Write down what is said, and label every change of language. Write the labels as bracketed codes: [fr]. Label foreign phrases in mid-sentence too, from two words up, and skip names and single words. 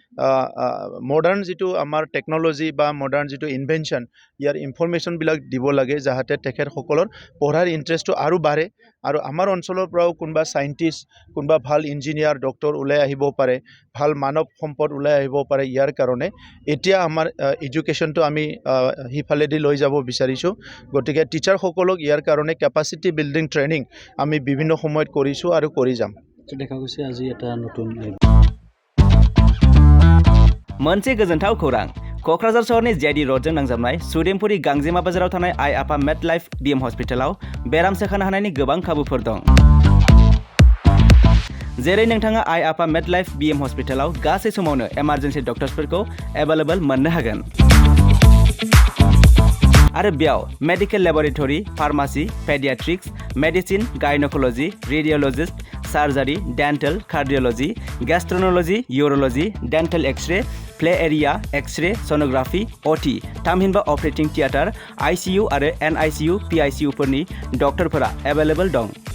[as] মডাৰ্ণ যিটো আমাৰ টেকন'লজি বা মডাৰ্ণ যিটো ইনভেনশ্যন ইয়াৰ ইনফৰমেশ্যনবিলাক দিব লাগে যাতে তেখেতসকলৰ পঢ়াৰ ইণ্টাৰেষ্টটো আৰু বাঢ়ে আৰু আমাৰ অঞ্চলৰ পৰাও কোনোবা চাইণ্টিষ্ট কোনোবা ভাল [en] engineer doctor [as] ওলাই আহিব পাৰে, ভাল মানৱ সম্পদ ওলাই আহিব পাৰে। ইয়াৰ কাৰণে এতিয়া আমাৰ এডুকেশ্যনটো আমি সিফালেদি লৈ যাব বিচাৰিছোঁ। গতিকে টিচাৰসকলক ইয়াৰ কাৰণে [en] capacity building training [as] আমি বিভিন্ন সময়ত কৰিছোঁ আৰু কৰি যাম। দেখা গৈছে আজি এটা নতুন [brx] मोनसे गोजोनथाव खौरां। क'क्राझार सहरनि जेआइडि र'डजों नांजाबनाय सुदेमपुरी गांजेमा बाजाराव थानाय आइ आफा मेड लाइफ बिएम हस्पिटालाव बेराम सोखानो हानायनि गोबां खाबुफोर दं। जेरै नोंथाङा आइ आफा मेड लाइफ बिएम हस्पिटालाव गासै समावनो [en] emergency doctors [brx] एभेलेबल मोननो हागोन आरो बेयाव [en] medical laboratory, pharmacy, pediatrics, medicine, gynecology, radiologist, surgery, dental, cardiology, gastroenterology, urology, dental X-ray, play area, X-ray, sonography, OT, [brx] थामहिनबा [en] operating theatre, ICU [brx] आरो [en] NICU, PICU doctors available [brx] दं।